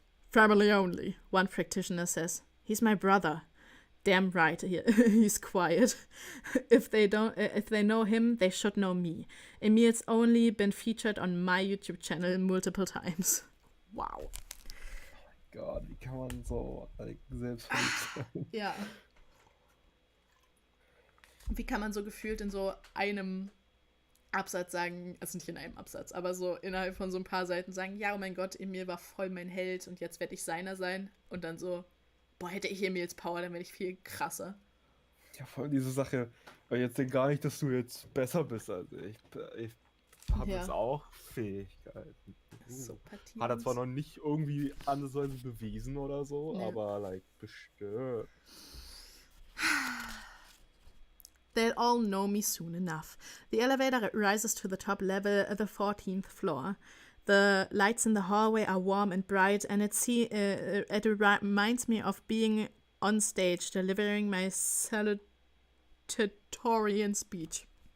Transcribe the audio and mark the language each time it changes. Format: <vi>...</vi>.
<en>Family only, one practitioner says. He's my brother. Damn right, he's quiet. If they know him, they should know me. Emil's only been featured on my YouTube channel multiple times. Wow.</en> <de>Oh mein Gott, wie kann man so selbstverliebt sein? Ja. Wie kann man so gefühlt in so einem Absatz sagen, also nicht in einem Absatz, aber so innerhalb von so ein paar Seiten sagen, ja, oh mein Gott, Emil war voll mein Held und jetzt werde ich seiner sein. Und dann so, boah, hätte ich Emils Power, dann wäre ich viel krasser. Ja, vor allem diese Sache, weil jetzt denk gar nicht, dass du jetzt besser bist als ich. Ich habe jetzt auch Fähigkeiten. So Hat er zwar noch nicht irgendwie andersweise bewiesen oder so, aber bestimmt.</de> <en>They'll all know me soon enough. The elevator rises to the top level, the 14th floor. The lights in the hallway are warm and bright, and it reminds me of being on stage delivering my salutatorian speech.</en>